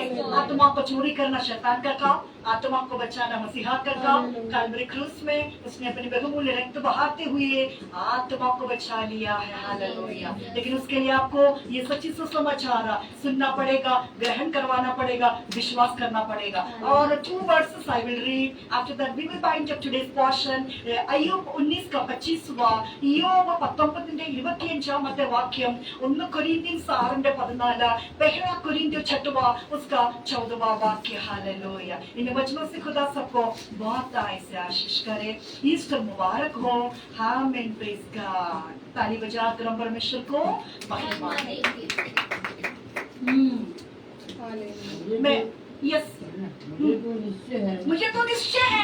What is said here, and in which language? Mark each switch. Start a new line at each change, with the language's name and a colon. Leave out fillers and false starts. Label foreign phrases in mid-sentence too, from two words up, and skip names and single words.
Hindi: आत्मा को चोरी करना शैतान का काम, आत्मा को बचाना मसीहा का काम। काल्वरी क्रूस में उसने अपने बहुमूल्य रक्त बहाते हुए आत्मा को बचा लिया है। हालेलुया। लेकिन उसके लिए आपको ये सच्ची सुसमाचार सुनना पड़ेगा, ग्रहण करवाना पड़ेगा, विश्वास करना पड़ेगा।
English: और 2 verses I will read. After that we will bind up today's portion.
Malayalam: അയ്യോബ് 19:25, ഇയ്യോബ് 19:25 വാക്യം, 1 കൊരിന്ത്യൻ 6:14,
Hindi: पहला कोरिन्थियों 6 उसका 14 वाक्य। हालेलुया। इन वचनों से खुदा सबको बहुत से आशीष करे। ईस्टर मुबारक हो। आमीन।
English: praise God.
Hindi: ताली बजाकर हम परमेश्वर को महिमा मैं यस मुझे तो निश्चय है